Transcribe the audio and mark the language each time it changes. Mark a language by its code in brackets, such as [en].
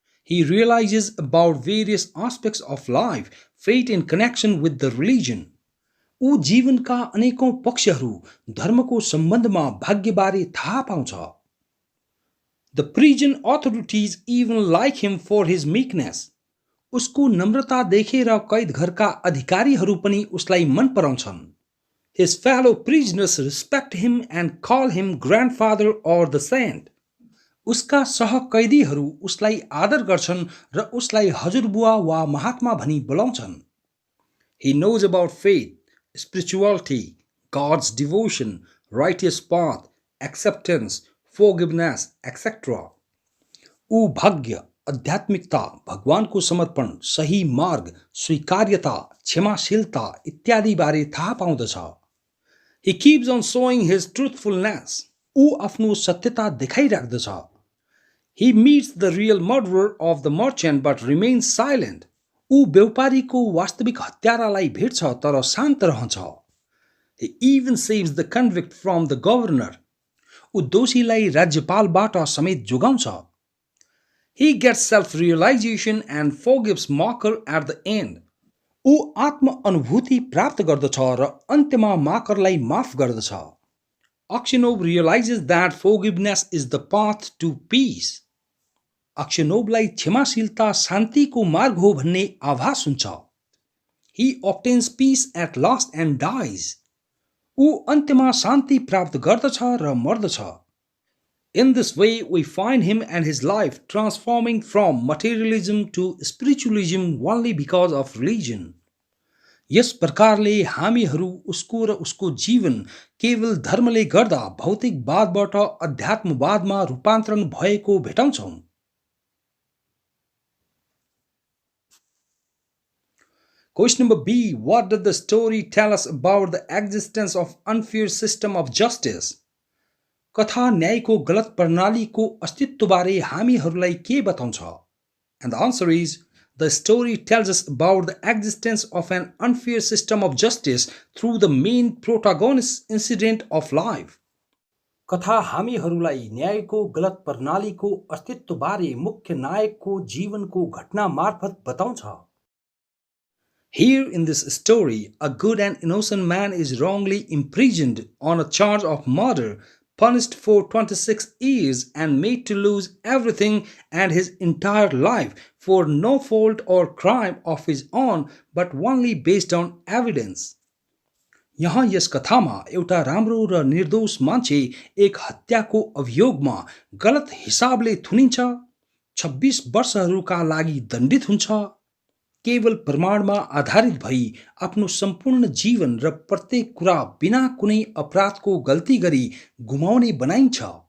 [en] He realizes about various aspects of life, fate in connection with the religion. [ne] ऊ जीवनका अनेकौं पक्षहरू धर्मको सम्बन्धमा भाग्यबारे थाहा पाउँछ. [en] The prison authorities even like him for his meekness. [ne] उसको नम्रता देखेर कैद घरका अधिकारीहरू पनि उसलाई मन पराउँछन्. [en] His fellow prisoners respect him and call him grandfather or the saint. [ne] उसका सहकैदीहरू उसलाई आदर गर्छन् र उसलाई हजुरबुवा वा महात्मा भनी बोलाउँछन्. [en] He knows about faith, spirituality, God's devotion, righteous path, acceptance, forgiveness, etc. [ne] ऊ भाग्य, आध्यात्मिकता, भगवानको समर्पण, सही मार्ग, स्वीकार्यता, क्षमाशीलता इत्यादि बारे थाहा पाउँदछ. [en] He keeps on showing his truthfulness. [ne] ऊ आफ्नो सत्यता देखाइराख्दछ. [en] He meets the real murderer of the merchant but remains silent. [ne] ऊ व्यापारीको वास्तविक हत्यारालाई भेट्छ तर शान्त रहन्छ. [en] He even saves the convict from the governor. [ne] ऊ दोषीलाई राज्यपालबाट समेत जोगाउँछ. [en] He gets self-realization and forgives mocker at the end. [ne] ऊ आत्म अनुभूति प्राप्त गर्दछ र अन्त्यमा माकरलाई माफ गर्दछ. [en] Aksionov realizes that forgiveness is the path to peace. [ne] अक्सिनोवलाई क्षमाशीलता शान्तिको मार्ग हो भन्ने आभास हुन्छ. [en] He obtains peace at last and dies. [ne] ऊ अन्त्यमा शान्ति प्राप्त गर्दछ र मर्दछ. [en] In this way, we find him and his life transforming from materialism to spiritualism only because of religion. [ne] यस प्रकारले हामीहरू उसको र उसको जीवन केवल धर्मले गर्दा भौतिकवादबाट अध्यात्मवादमा रूपान्तरण भएको भेटाउँछौं. [en] Question number B. What does the story tell us about the existence of unfair system of justice? [ne] कथा न्यायको गलत प्रणालीको अस्तित्वबारे हामीहरूलाई के बताउँछ? [en] And the answer is, the story tells us about the existence of an unfair system of justice through the main protagonist's incident of life. [ne] कथा हामीहरूलाई न्यायको गलत प्रणालीको अस्तित्वबारे मुख्य नायकको जीवनको घटना मार्फत बताउँछ. [en] Here in this story, a good and innocent man is wrongly imprisoned on a charge of murder, punished for 26 years and made to lose everything and his entire life for no fault or crime of his own but only based on evidence. [ne] यहाँ यस कथामा एउटा राम्रो र निर्दोष मान्छे एक हत्याको अभियोगमा गलत हिसाबले थुनिन्छ, 26 वर्षहरूका लागि दण्डित हुन्छ, केवल प्रमाणमा आधारित भई आफ्नो सम्पूर्ण जीवन र प्रत्येक कुरा बिना कुनै अपराधको गल्ती गरी गुमाउने बनाइन्छ.